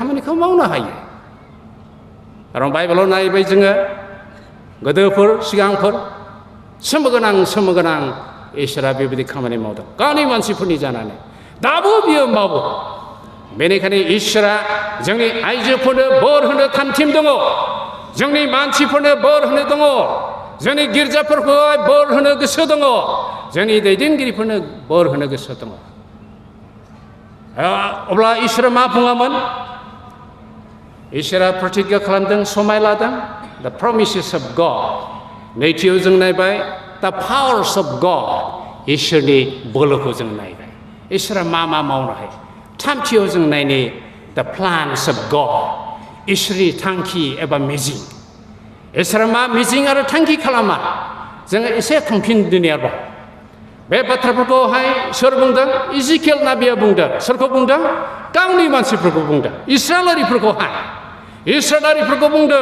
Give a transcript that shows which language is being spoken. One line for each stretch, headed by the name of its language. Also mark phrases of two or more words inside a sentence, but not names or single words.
Bodo: खामानिखौ मावनो हायो खारन बाइबेलाव नायबाय जोङो गोदोफोर सिगांफोर सोमोगोनां इसोरा बेबायदि खामानि मावदों गावनि मानसिफोरनि जानानै दाबो बियो मावो बेनिखायनो इसोरा जोंनि आइजोफोरनो बोर होनो थामथिम दङ जोंनि मानसिफोरनो बोर होनो दङ जोंनि गिर्जाफोरखौ बोर होनो गोसो दङ जोंनि दैदेनगिरिफोरनो बोर होनो गोसो दङ अब्ला इसोरा मा बुङामोन इसोरा प्रतिज्ञा खालामदों समाय लादों
English: the promises of God
Bodo: नैथियाव जों नायबाय
English: the powers of God
Bodo: इसोरनि बोलोखौ जों नायबाय इसोरा मा मावनो हायो थामथियाव जों नायनि
English: the plans of God
Bodo: इसोरनि थांखि एबा मिजिं इसोरा मा मिजिं आरो थांखि खालामा जोङो एसे थांफिनदिनि आरोबाव बे बाथ्राफोरखौहाय सोर बुंदों इजिकिएल नाबिया बुंदों सोरखौ बुंदों गावनि मानसिफोरखौ बुंदों इस्राएलारिफोरखौ बुंदों